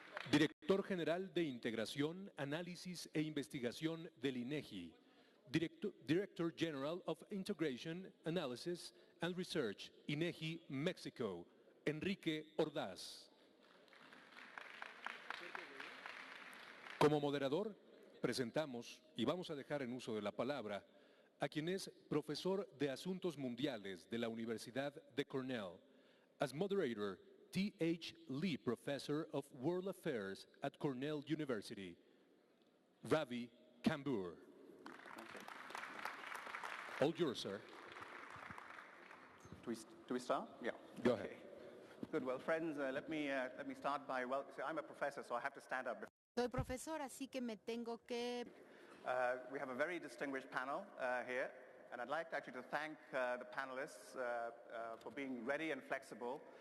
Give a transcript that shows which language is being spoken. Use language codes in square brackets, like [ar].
[en] Director General de Integración, Análisis e Investigación del INEGI, Director General of Integration, Analysis and Research, [es] INEGI, México, Enrique Ordaz. Como moderador, presentamos y vamos a dejar en uso de la palabra a quien es profesor de Asuntos Mundiales de la Universidad de Cornell. [en] As moderator, T.H. Lee Professor of World Affairs at Cornell University, Ravi Kambur. All yours, sir. Do we start? Yeah. Go ahead. Good. Well, friends, let me start by, so I'm a professor, so I have to stand up. [es] Soy profesor, así que me tengo que... [en] We have a very distinguished panel here, and I'd like actually to thank the panelists for being ready and flexible.